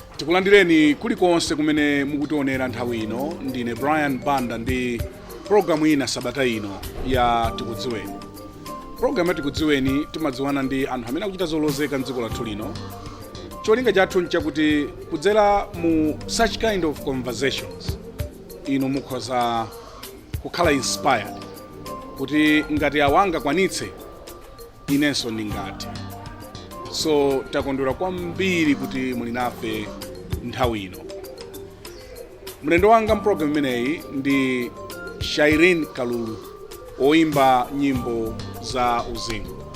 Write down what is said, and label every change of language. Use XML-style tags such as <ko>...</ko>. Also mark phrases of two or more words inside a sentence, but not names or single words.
<ny>Takulandireni kulikonse kumene mukutionera nthawi ino. Ndine Brian Banda ndi programu ina sabata ino ya Tikudziweni. Programu ya Tikudziweni timadziwana ndi anthu amene akuchita zolozeka mdziko lathu lino. Cholinga chathu nchakuti kudzera mu</ny> <en>such kind of conversations</en> <ny>ino mukhoza kukhala inspired kuti ngati awanga kwanitse inenso ndingathe. So takondwera kwambiri kuti muli nafe nthawi ino. Mlendo wanga mprogramu imeneyi ndi Shyreen Kalulu, oimba nyimbo za uzimu.</ny>